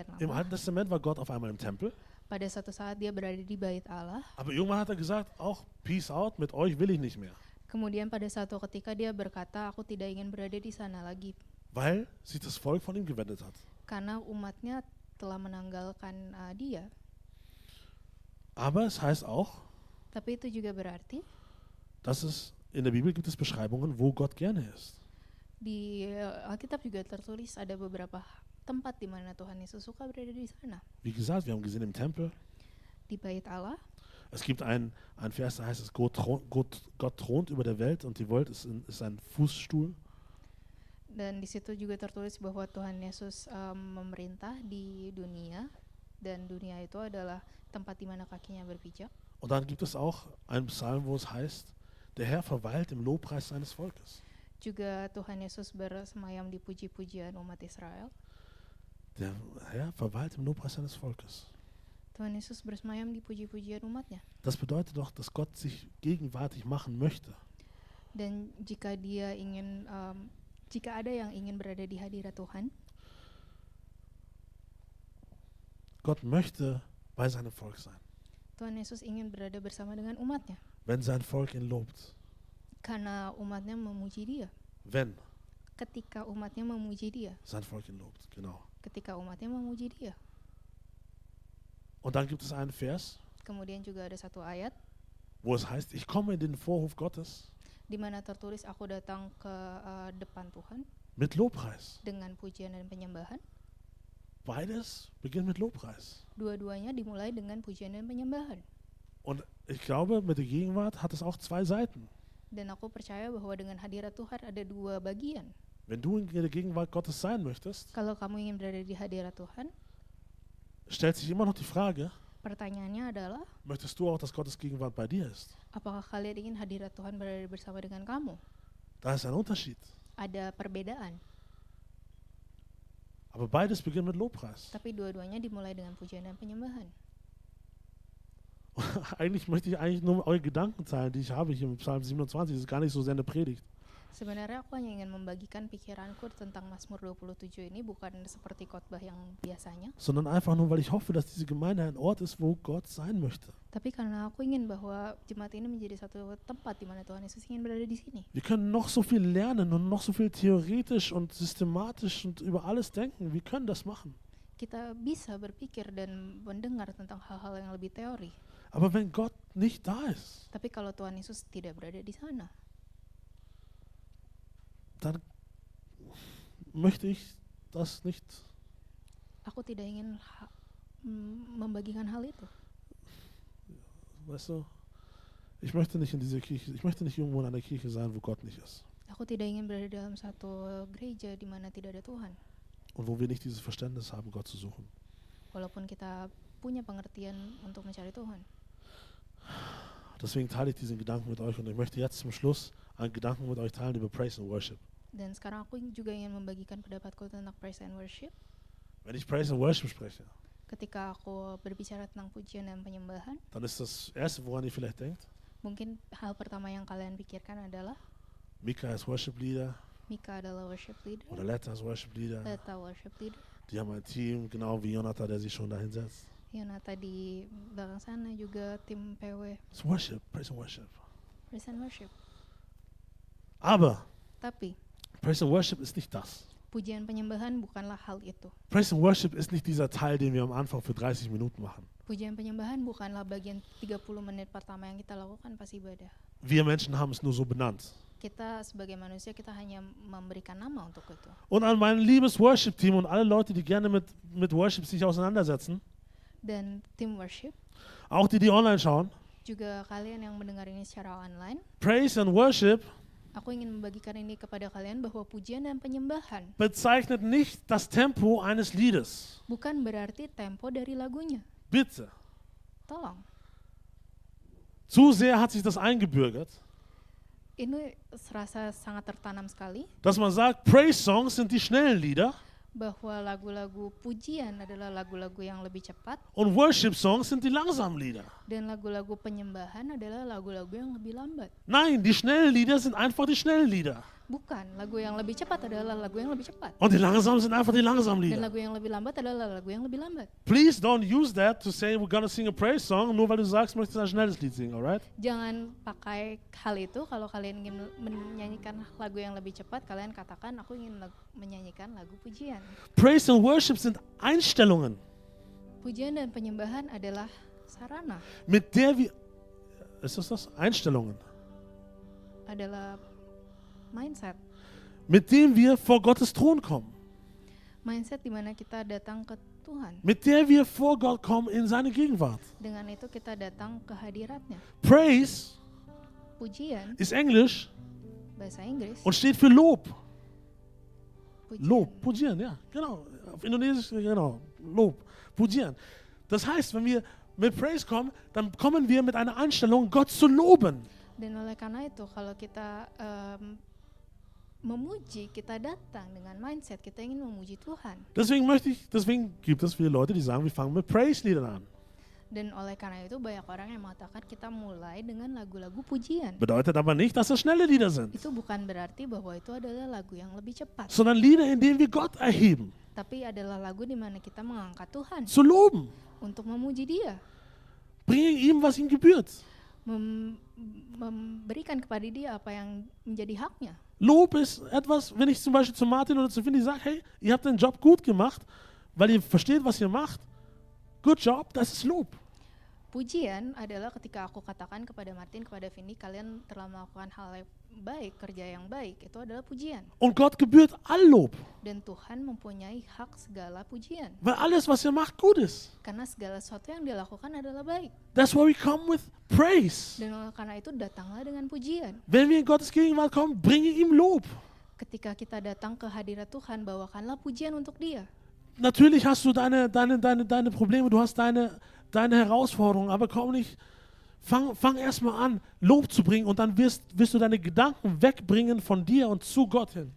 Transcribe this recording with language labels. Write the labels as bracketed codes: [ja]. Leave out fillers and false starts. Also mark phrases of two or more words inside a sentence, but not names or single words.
[de] Im [id] Lama. [de] Alten Testament war Gott auf einmal im Tempel, [id] Pada suatu saat dia berada di bait Allah. [de] aber irgendwann hat er gesagt, auch [en] peace out, [de] mit euch will ich nicht mehr. [id] Kemudian pada suatu ketika dia berkata, aku tidak ingin berada di sana lagi. [de] Weil sich das Volk von ihm gewendet hat. [id] Karena umatnya telah menanggalkan dia. [de] Aber es heißt auch, [id] Tapi itu juga berarti [de] dass es in der Bibel gibt es Beschreibungen, wo Gott gerne ist. [id] di Alkitab juga tertulis ada beberapa tempat di mana Tuhan Yesus suka berada di sana. [de] Wie gesagt, wir haben gesehen im Tempel. [id] Di bait Allah. [de] Es gibt ein Vers, da heißt es, Gott thront über der Welt und die Welt ist ein Fußstuhl. [id] Dan di situ juga tertulis bahwa Tuhan Yesus memerintah di dunia, dan dunia itu adalah tempat di mana kakinya berpijak. [de] Und dann gibt es auch einen Psalm, wo es heißt, der Herr verweilt im Lobpreis seines Volkes. [id] Juga Tuhan Yesus bersemayam di puji-pujian umat Israel. [de] Der Herr verweilt im Lobpreis seines Volkes. [id] Tuhan Yesus bersemayam di puji-pujian umatnya. [de] Das bedeutet doch, dass Gott sich gegenwärtig machen möchte. [id] Dan jika ada yang ingin berada di hadirat Tuhan, [de] Gott möchte bei seinem Volk sein, [id] Tuhan Yesus ingin berada bersama dengan umatnya. [de] wenn sein Volk ihn lobt. [id] Karena umatnya memuji dia. [de] Wenn [id] Ketika umatnya memuji dia. [de] sein Volk ihn lobt, genau. [id] Ketika umatnya memuji dia. [de] Und dann gibt es einen Vers, [id] Kemudian juga ada satu ayat [de] wo es heißt, ich komme in den Vorhof Gottes [id] di mana tertulis, aku datang ke depan Tuhan [de] mit Lobpreis. [id] dengan pujian dan penyembahan. [de] Beides beginnt mit Lobpreis. [id] Dua-duanya dimulai dengan pujian dan penyembahan. [de] Und ich glaube, mit der Gegenwart hat es auch zwei Seiten. [id] Dan aku percaya bahwa dengan hadirat Tuhan ada dua bagian. [de] Wenn du in der Gegenwart Gottes sein möchtest, [id] Kalau kamu ingin berada di hadirat Tuhan, [de] stellt sich immer noch die Frage, [id] pertanyaannya adalah, [de] möchtest du auch, dass Gottes Gegenwart bei dir ist? [id] apakah kalian ingin hadirat Tuhan berada bersama dengan kamu? [de] Da ist ein Unterschied. [id] Ada perbedaan, [de] Aber beides beginnt mit Lobpreis. [id] tapi dua-duanya dimulai dengan pujian dan penyembahan. [de] Eigentlich möchte ich nur eure Gedanken teilen, die ich habe hier im Psalm 27. Das ist gar nicht so sehr eine Predigt. [id] Sebenarnya aku hanya ingin membagikan pikiranku tentang Mazmur 27 ini, bukan seperti khotbah yang biasanya, [de] Sondern einfach nur, weil ich hoffe, dass diese Gemeinde ein Ort ist, wo Gott sein möchte. [id] tapi karena aku ingin bahwa jemaat ini menjadi satu tempat di mana Tuhan Yesus ingin berada di sini. [de] Wir können noch so viel lernen und noch so viel theoretisch und systematisch und über alles denken. Wir können das machen. [id] Kita bisa berpikir dan mendengar tentang hal-hal yang lebih teori, [de] Aber wenn Gott nicht da ist, [id] tapi kalau Tuhan Yesus tidak berada di sana, [de] dann möchte ich das nicht. [id] aku tidak ingin membagikan hal itu. [de] Weißt du, ich möchte nicht in diese Kirche, ich möchte nicht irgendwo in einer Kirche sein, wo Gott nicht ist. [id] Aku tidak ingin berada dalam satu gereja di mana tidak ada Tuhan. [de] Und wo wir nicht dieses Verständnis haben, Gott zu suchen. [id] Walaupun kita punya pengertian untuk mencari Tuhan. [de] Deswegen teile ich diesen Gedanken mit euch und ich möchte jetzt zum Schluss einen Gedanken mit euch teilen über [en] Praise and Worship. [id] Dan sekarang aku juga ingin membagikan pendapatku tentang [en] praise and worship. [de] Wenn ich [en] Praise and Worship [de] spreche, [id] Ketika aku berbicara tentang pujian dan penyembahan, [de] dann ist das Erste, woran ihr vielleicht denkt, [id] mungkin hal pertama yang kalian pikirkan adalah [de] Mika ist [en] Worship Leader [id] Mika adalah [en] worship leader, [de] oder Letta ist [en] Worship Leader. [id] Leta [en] worship leader, [de] Die haben ein Team, genau wie Jonathan, der sich schon dahin setzt. [id] Yonata di belakang sana juga tim PW, [de] Das ist [en] Worship, Praise and Worship. praise and worship. [de] Aber [id] Tapi [en] Praise and Worship [de] ist nicht das. [id] pujian penyembahan bukanlah hal itu. [en] Praise and Worship [de] ist nicht dieser Teil, den wir am Anfang für 30 Minuten machen. [id] Pujian penyembahan bukanlah bagian 30 menit pertama yang kita lakukan pas ibadah. [de] Wir Menschen haben es nur so benannt. [id] Kita sebagai manusia, kita hanya memberikan nama untuk itu. [de] Und an mein liebes Worship-Team und alle Leute, die gerne mit Worship sich auseinandersetzen, [id] Dan tim worship, [de] auch die online schauen, [id] juga kalian yang mendengar ini secara online, [en] Praise and Worship [id] aku ingin membagikan ini kepada kalian bahwa pujian dan penyembahan [de] bezeichnet nicht das Tempo eines Liedes. [id] bukan berarti tempo dari lagunya. [de] Bitte. [id] Tolong. [de] Zu sehr hat sich das eingebürgert, [id] Ini serasa sangat tertanam sekali [de] dass man sagt, Praise-Songs sind die schnellen Lieder [id] bahwa lagu-lagu pujian adalah lagu-lagu yang lebih cepat [de] und Worship-Songs sind die langsamen Lieder. [id] dan lagu-lagu penyembahan adalah lagu-lagu yang lebih lambat. [de] Nein, die schnellen Lieder sind einfach die schnellen Lieder. [id] Bukan, lagu yang lebih cepat adalah lagu yang lebih cepat [de] Und die langsamen sind einfach die langsamen [id] dan [de] Lieder. [id] lagu yang lebih lambat adalah lagu yang lebih lambat. [en] Please don't use that to say we're gonna sing a praise song, [de] nur weil du sagst, möchtest ein schnelles Lied singen, [en] alright? [id] Jangan pakai hal itu kalau kalian ingin menyanyikan lagu yang lebih cepat, kalian katakan aku ingin menyanyikan lagu pujian. [en] Praise and Worship [de] sind Einstellungen, [id] Pujian dan penyembahan adalah sarana, [de] mit der wir... Ist das? Einstellungen. [id] adalah mindset. [de] Mit dem wir vor Gottes Thron kommen. [id] Mindset di mana kita datang ke Tuhan. [de] Mit der wir vor Gott kommen in seine Gegenwart. [id] Dengan itu kita datang ke hadiratnya. [de] Praise [id] Pujian, [de] ist Englisch [id] bahasa Inggris. [de] und steht für Lob. [id] Pujian. [de] Lob, pujieren, ja, genau. Auf Indonesisch, genau, Lob, pujieren. Das heißt, wenn wir mit Praise kommen, dann kommen wir mit einer Einstellung, Gott zu loben. [id] Dan oleh karena itu kalau kita memuji, kita datang dengan mindset kita ingin memuji Tuhan. [de] Deswegen gibt es viele Leute, die sagen, wir fangen mit Praise-Liedern an. [id] Dan oleh karena itu banyak orang yang mengatakan kita mulai dengan lagu-lagu pujian. [de] Bedeutet aber nicht, dass das schnelle Lieder sind, [id] Itu bukan berarti bahwa itu adalah lagu yang lebih cepat, [de] sondern Lieder, in denen wir Gott erheben, [id] tapi adalah lagu di mana kita mengangkat Tuhan [de] zu loben, [id] untuk memuji Dia, [de] bringen ihm, was ihm gebührt. [id] memberikan kepada Dia apa yang menjadi haknya. [de] Lob ist etwas, wenn ich zum Beispiel zu Martin oder zu Findy sage, hey, ihr habt den Job gut gemacht, weil ihr versteht, was ihr macht. [en] Good job, [de] das ist Lob. [id] Pujian adalah ketika aku katakan kepada Martin, kepada Vindi, kalian telah melakukan hal yang baik, kerja yang baik, itu adalah pujian. [de] Und Gott gebührt all Lob, [id] Dan Tuhan mempunyai hak segala pujian. [de] weil alles, was ihr macht, gut ist. [id] Karena segala sesuatu yang dia lakukan adalah baik. [en] That's why we come with praise. [id] Dan oleh karena itu datanglah dengan pujian. [de] Wenn wir in Gottes Gegenwart kommen, bringe ihm Lob. [id] Ketika kita datang ke hadirat Tuhan, bawakanlah pujian untuk Dia. [de] Natürlich hast du deine Probleme, du hast deine Herausforderungen, aber komm nicht, fang erstmal an, Lob zu bringen und dann wirst du deine Gedanken wegbringen von dir und zu Gott hin.